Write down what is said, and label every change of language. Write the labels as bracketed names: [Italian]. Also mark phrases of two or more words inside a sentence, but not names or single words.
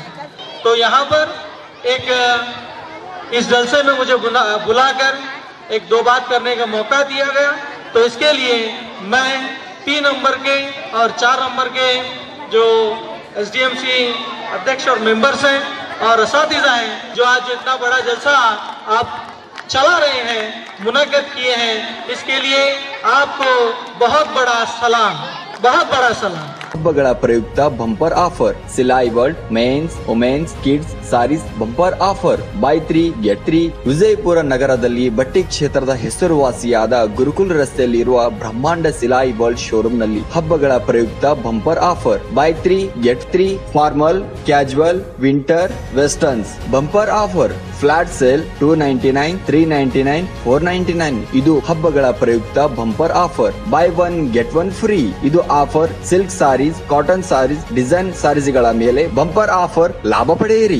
[Hindi] तो यहाँ पर इस जलसे में मुझे बुलाकर 1-2 बात करने का मौका दिया गया, तो इसके लिए मैं 3 नंबर के और 4 नंबर के जो SDMC अध्यक्ष और मेंबर्स हैं और असातिज़ा हैं, जो आज इतना बड़ा जलसा आप चला रहे हैं, मुनक्कद किए हैं, इसके लिए आपको बहुत बड़ा सलाम, बहुत बड़ा सलाम। [Kannada] ಹಬ್ಬಗಳ ಪ್ರಯುಕ್ತ [English] bumper offer Silai World mens womens kids sarees bumper offer buy 3 get 3 ವಿಜಯಪುರ [Kannada] ನಗರದಲ್ಲಿ ಬಟ್ಟೆ ಕ್ಷೇತ್ರದ ಹೆಸರುವಾಸಿಯಾದ ಗುರುಕುಲ್ ರಸ್ತೆಯಲ್ಲಿರುವ ಬ್ರಹ್ಮಾಂಡ ಸಿಲಾಯಿ ವರ್ಲ್ಡ್ ಶೋರೂಮ್ ನಲ್ಲಿ ಹಬ್ಬಗಳ ಪ್ರಯುಕ್ತ [English] bumper offer buy 3 get 3 formal casual winter westerns bumper offer flat sale 299 399 499 [Kannada] ಇದು ಹಬ್ಬಗಳ ಪ್ರಯುಕ್ತ [English] bumper offer buy 1 get 1 free [Kannada] ಇದು [English] offer silk sarees cotton sarees design sarees [Kannada] ಗಳ ಮೇಲೆ [English] bumper offer [Kannada] ಲಾಭ ಪಡೆಯಿರಿ।